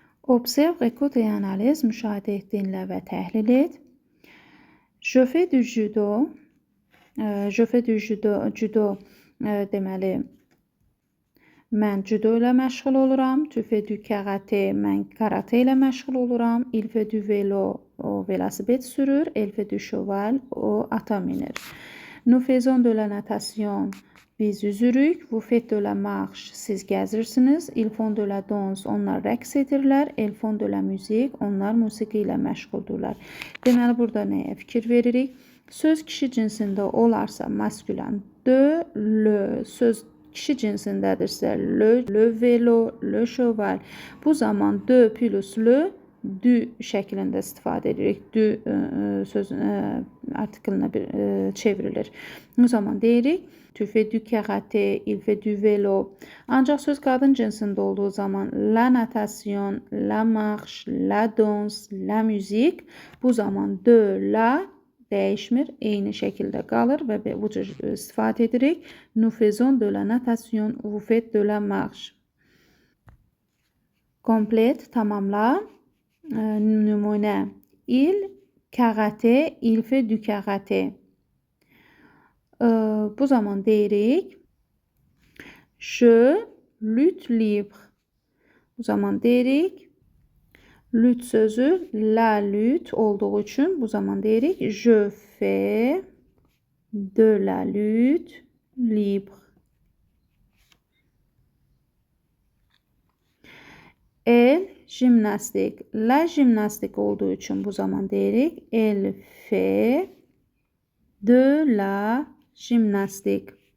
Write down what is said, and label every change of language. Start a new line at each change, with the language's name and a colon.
French: Observe, écoute et analyse,
Azerbaijani: müşahidə et, dinlə və təhlil et.
French: Je fais du judo. Je fais du judo
Azerbaijani: deməli mən judo ilə məşğul oluram.
French: Tu fais du karaté,
Azerbaijani: mən karate ilə məşğul oluram.
French: Il fait du vélo,
Azerbaijani: o velosiped sürür.
French: Elle fait du cheval,
Azerbaijani: o ata minir.
French: Nous faisons de la natation,
Azerbaijani: biz üzürük.
French: Vous faites de la marche,
Azerbaijani: siz gəzirsiniz.
French: Ils font de la danse,
Azerbaijani: onlar rəqs edirlər.
French: Elles font de la musique,
Azerbaijani: onlar musiqi ilə məşğuldurlar. Deməli, burada nəyə fikir veririk? Söz kişi cinsində olarsa maskülen de, le, söz kişi cinsindədirsə
French: le vélo, le cheval.
Azerbaijani: Bu zaman de plus le, du şəklində istifadə edirik. Du söz artiklına çevrilir. O zaman deyirik,
French: tu fais du karaté, il fait du vélo.
Azerbaijani: Ancaq söz qadın cinsində olduğu zaman
French: la natation, la marche, la danse, la musique.
Azerbaijani: Bu zaman de, la dəyişmir, eyni şəkildə qalır və bu cür istifadə edirik.
French: Nous faisons de la natation, vous faites de la marche.
Azerbaijani: Komplət, tamamla. Nümunə.
French: Il karaté, il fait du karaté.
Azerbaijani: Bu zaman deyirik.
French: Je lutte libre.
Azerbaijani: Bu zaman deyirik. Lutte sözü la lutte olduğu üçün bu zaman deyirik.
French: Je fais de la lutte libre. Elle jimnastik.
Azerbaijani: La jimnastik olduğu üçün bu zaman deyirik.
French: Elle fait de la jimnastik.